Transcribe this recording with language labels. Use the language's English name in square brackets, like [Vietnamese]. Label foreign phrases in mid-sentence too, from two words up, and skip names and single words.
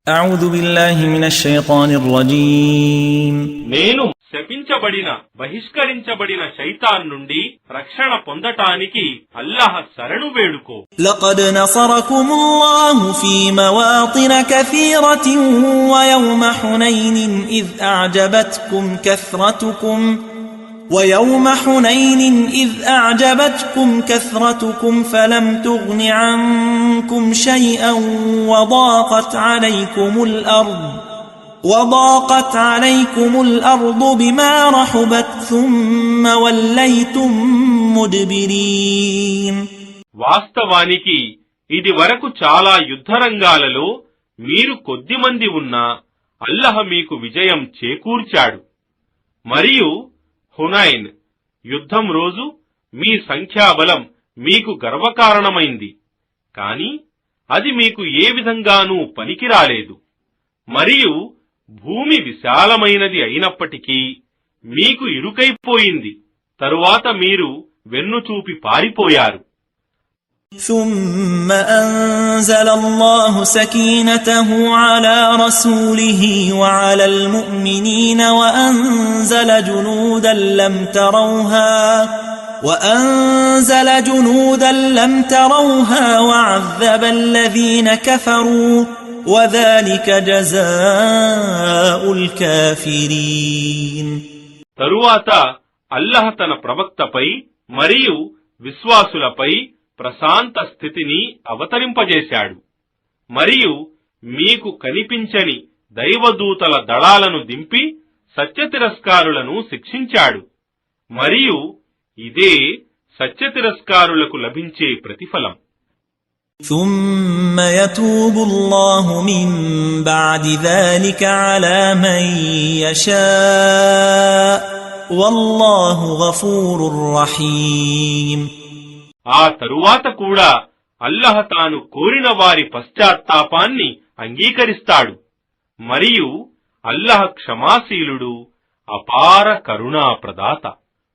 [Arabic] أعوذ بالله من الشيطان الرجيم [Telugu] నేను శపించబడిన బహిష్కరించబడిన శైతాన్ నుండి రక్షణ పొందటానికి అల్లాహ్ శరణు వేడుకో. [Arabic] لقد نصركم الله في مواطن كثيرة ويوم حنين إذ أعجبتكم كثرتكم فلم تغن عنكم شيئا وضاقت عليكم الأرض بما رحبت ثم وليتم مدبرين. [Telugu] వాస్తవానికి ఇది వరకు చాలా యుద్ధరంగాలలో మీరు కొద్దిమంది ఉన్నా అల్లాహ్ మీకు విజయం చేకూర్చాడు. మరియు హునైన్ యుద్ధం రోజు మీ సంఖ్యాబలం మీకు గర్వకారణమైంది, కాని అది మీకు ఏ విధంగానూ పనికిరాలేదు. మరియు భూమి విశాలమైనది అయినప్పటికీ మీకు ఇరుకైపోయింది. తరువాత మీరు వెన్నుచూపి పారిపోయారు. [Arabic] ثم أنزل الله سكينته على رسوله وعلى المؤمنين وأنزل جنودا لم تروها وعذب الذين كفروا وذلك جزاء الكافرين. [Telugu] తరువాత అల్లాహ్ తన ప్రవక్తపై మరియు విశ్వాసులపై ప్రశాంత స్థితిని అవతరింపజేశాడు. మరియు మీకు కనిపించని దైవదూతల దళాలను దింపి సత్యతిరస్కారులను శిక్షించాడు. మరియు ఇదే సత్యతిరస్కారులకు లభించే ప్రతిఫలం. [Arabic] ثم يتوب الله من بعد ذلك على من يشاء والله غفور رحيم. [Telugu] ఆ తరువాత కూడా అల్లాహ్ తాను కోరిన వారి పశ్చాత్తాపాన్ని అంగీకరిస్తాడు. మరియు అల్లాహ్ క్షమాశీలుడు, అపార కరుణా ప్రదాత.